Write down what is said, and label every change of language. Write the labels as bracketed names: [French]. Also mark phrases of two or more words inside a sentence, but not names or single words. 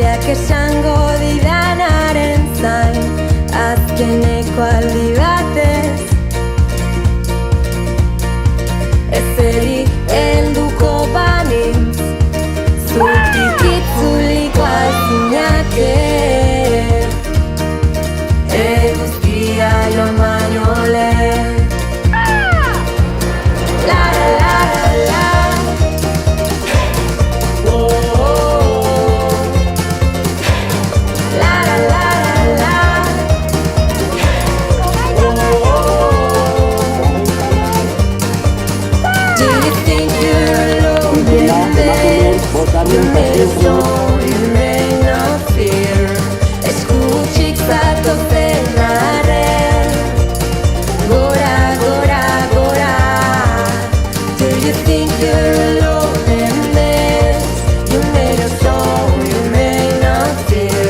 [Basque] esango didanaren zain, azkeneko aldi batez ezeri helduko banintz, zutik itzuliko alzinake eguzkia joan baino lehen. La la la la la, oh, oh, oh. La la la la la, oh, oh, oh. [English] Do you think you're alone in this? You may know, you may not fear. [Basque] Eskutik zatozen arren, gora, gora, gora. [English] Do you think you're alone in this? You may not know, you may not fear.